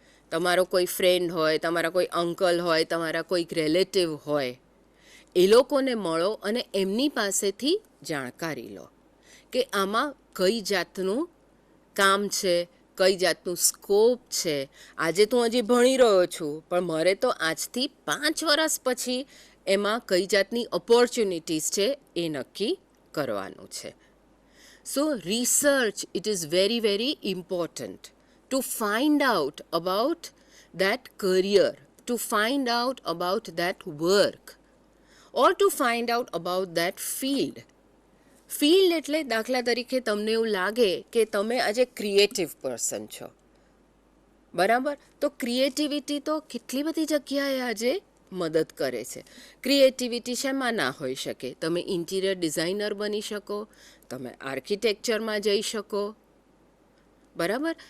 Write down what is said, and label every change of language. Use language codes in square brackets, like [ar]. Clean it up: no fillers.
[gu] તમારો કોઈ ફ્રેન્ડ હોય, તમારા કોઈ અંકલ હોય, તમારા કોઈક રિલેટિવ હોય, એ લોકોને મળો અને એમની પાસેથી જાણકારી લો કે આમાં કઈ જાતનું કામ છે, કઈ જાતનું સ્કોપ છે. આજે તો હજી ભણી રહ્યો છું, પણ મારે તો આજથી 5 વર્ષ પછી એમાં કઈ જાતની ઓપોર્ચ્યુનિટીઝ છે એ નક્કી કરવાનું છે. [en] So research, it is very very important to find out about that career, to find out about that work, or to find out about that field. [gu] Field એટલે દાખલા તરીકે તમને એવું લાગે કે તમે આજે ક્રિએટિવ પર્સન છો, બરાબર? તો ક્રિએટિવિટી તો કેટલી બધી જગ્યાએ આજે મદદ કરે છે. ક્રિએટિવિટી શેમાં ના હોઈ શકે? તમે ઇન્ટિરિયર ડિઝાઇનર બની શકો, તમે આર્કિટેક્ચરમાં જઈ શકો, બરાબર?